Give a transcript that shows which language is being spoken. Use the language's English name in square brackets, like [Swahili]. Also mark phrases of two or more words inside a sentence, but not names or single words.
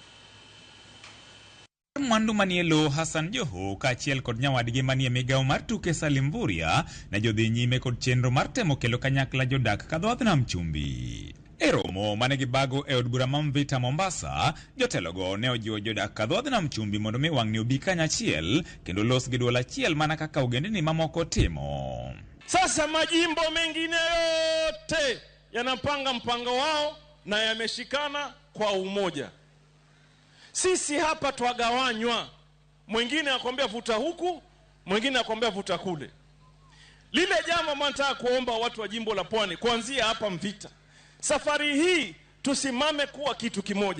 [Luo (Kenya and Tanzania)] Mwandu manie lo Hassan Joho kaachiel kod nyawadgi manie migawo mar tuke Salim Mvurya ne jodhi nyime kod chenro mar temo kelo kanyakla jodak kadhuadh nam chumbi. E romo mane gibago e od bura ma Mvita Mombasa, jotelogo ne ojiwo jodak kadhuadh nam chumbi mondo mi wang'ni obi kanyachiel kendo los gi duol achiel mana kaka ogendini mamoko timo. [Swahili] Sasa majimbo mengine yote yanapanga mpango wao na yameshikana kwa umoja. Sisi hapa twagawanywa, mwingine akwambia vuta huku, mwingine akwambia vuta kule. Lile jambo nataka kuomba watu wa jimbo la Pwani kuanzia hapa Mvita, safari hii tusimame kuwa kitu kimoja.